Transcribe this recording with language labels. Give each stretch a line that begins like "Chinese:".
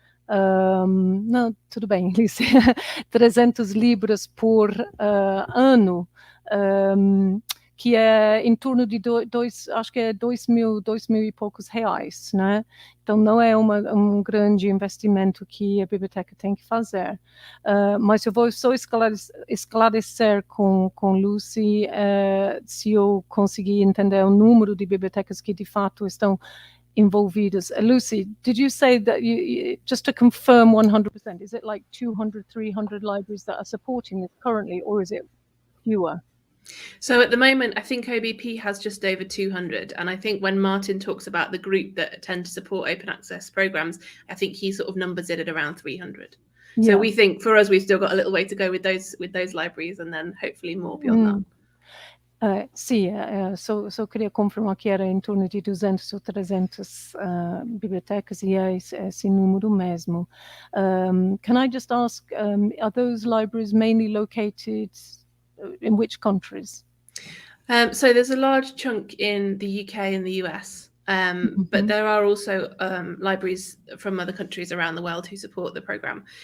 Portuguese: não, tudo bem, Alice. 300 libras por ano, que é em torno de acho que é 2 mil e poucos reais, né? Então não é um grande investimento que a biblioteca tem que fazer. Mas eu vou só esclarecer com Lucy se eu conseguir entender o número de bibliotecas que de fato estão involvidas.
English: Lucy, did you say that just to confirm 100%, is it like 200, 300 libraries that are supporting this currently, or is it fewer? So at the moment, I think OBP has just over 200. And I think when Martin talks about the group that tend to support open access programs, I think he sort of numbers it at around 300. Yeah. So we think for us, we've still got a little way to go with those libraries, and then hopefully more beyond that.
Portuguese: Sì, só queria confirmar que era em torno de 200 ou 300 bibliotecas e é esse número mesmo.
English: Can I just ask, are those libraries mainly located in which countries? So there's a large chunk in the UK and the US, but there are also libraries from other countries around the world who support the programme.